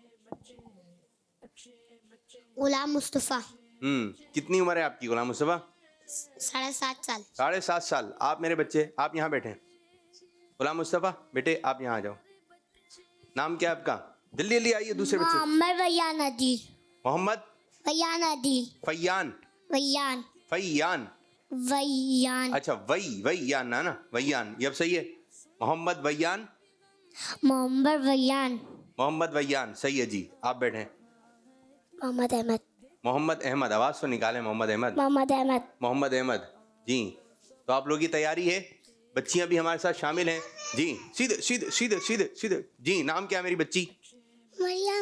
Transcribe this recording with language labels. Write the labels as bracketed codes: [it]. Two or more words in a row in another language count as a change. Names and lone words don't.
[ur] غلام مصطفیٰ. کتنی عمر ہے آپ کی غلام مصطفیٰ؟ 7.5 سال. 7.5 سال. آپ میرے بچے, آپ یہاں بیٹھے. غلام مصطفیٰ بیٹے آپ یہاں آ جاؤ. نام کیا ہے آپ کا؟ جلدی جلدی آئیے دوسرے بچے. محمد ویان عدیل. محمد ویان عدیل. فیان. ویان. فیان. ویان. اچھا ویان نا ویان, یہ اب صحیح ہے. محمد ویان. محمد ویان. محمد ویان صحیح ہے جی. آپ بیٹھے. محمد احمد. محمد احمد, آواز تو نکالیں. محمد احمد. محمد احمد. محمد احمد جی. تو آپ لوگوں کی تیاری ہے, بچیاں بھی ہمارے ساتھ شامل ہیں جی. سیدھے سیدھے سیدھے سیدھے سیدھے جی. نام کیا ہے میری بچی؟ مریم.